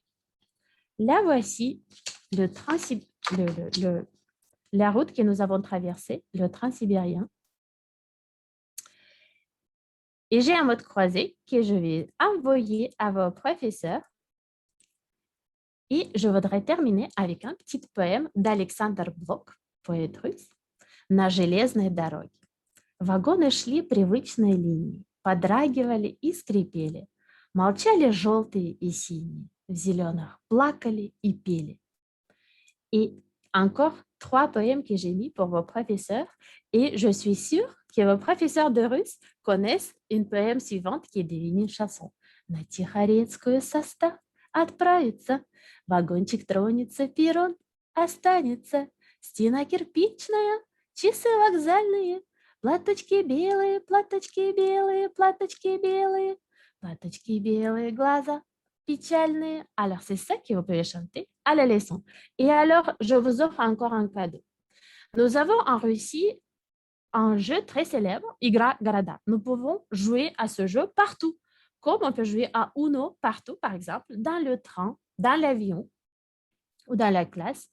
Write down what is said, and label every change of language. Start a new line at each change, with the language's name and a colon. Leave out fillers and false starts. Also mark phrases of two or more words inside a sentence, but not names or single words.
French: Là, voici la route que nous avons traversée, le Transsibérien. Et j'ai un mot de croisé que je vais envoyer à vos professeurs. Et je voudrais terminer avec un petit poème d'Alexandre Blok, поэт russe,
Russian: «На железной дороге». Вагоны шли привычной линией, подрагивали и скрипели, молчали желтые и синие, в зеленых плакали и пели.
French: Et encore 3 poèmes que j'ai mis pour vos professeurs et je suis sûre que vos professeurs de russe connaissent une poème suivante qui est devenu une chanson.
Russian: На Тихорецкую состав отправится, вагончик тронется, перрон останется, стена кирпичная, часы вокзальные, платочки белые, платочки белые, платочки белые, платочки белые, глаза pichalne.
French: Alors, c'est ça que vous pouvez chanter à la leçon. Et alors, je vous offre encore un cadeau. Nous avons en Russie un jeu très célèbre, Igra Garada. Nous pouvons jouer à ce jeu partout, comme on peut jouer à Uno partout, par exemple, dans le train, dans l'avion ou dans la classe.